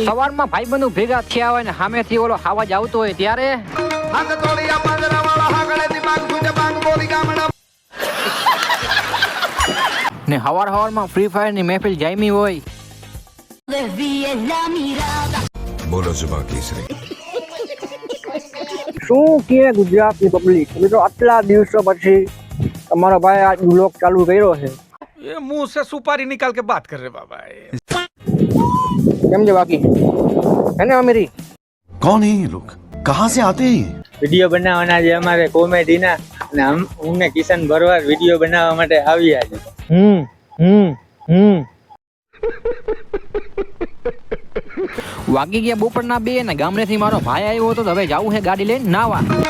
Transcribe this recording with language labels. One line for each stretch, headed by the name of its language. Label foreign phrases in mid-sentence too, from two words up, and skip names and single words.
Gujarati: સવારમાં ભાઈબંધો ભેગા થયા હોય ને સામેથી ઓલો આવાજ આવતો હોય ત્યારે ને હવારમાં ફ્રી ફાયર ની મહેફિલ જામી હોય.
Hindi: बोलो ज़ुबां केसरी.
Gujarati: શું કીએ ગુજરાતની પબ્લિક? મિત્રો આટલા દિવસો પછી તમારો ભાઈ આ બ્લોગ ચાલુ કર્યો છે.
Hindi: ये मुंह से सुपारी निकाल के बात कर रहे बाबा.
Gujarati: કેમ છે બાકી? હે ને અમીરી?
Hindi: कौन है ये लोग, कहाँ से आते हैं?
Gujarati: વિડીયો બનાવવાના છે અમારે કોમેડીના, અને હું ને કિશન ભરવાડ વિડીયો બનાવવા માટે આવ્યા છે. વાગી ગયા બપોરના 2 ને ગામડેથી મારો ભાઈ આવ્યો હતો, તો હવે જાવું છે ગાડી લઈને નાવા.